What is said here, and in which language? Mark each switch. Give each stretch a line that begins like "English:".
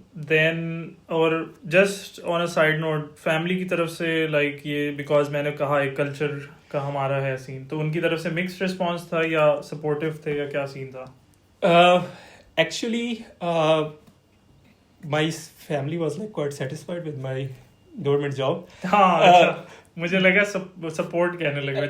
English: Then
Urdu: اور
English: just on a side note,
Urdu: family کی طرف سے لائک یہ بیکاز میں نے کہا ایک کلچر کا ہمارا ہے سین, تو ان کی طرف سے مکسڈ رسپانس تھا یا سپورٹیو تھے یا کیا سین تھا؟
English: Actually, my family was like quite satisfied with my government job.
Urdu: ہاں, مجھے لگا سپورٹ کہنے لگے.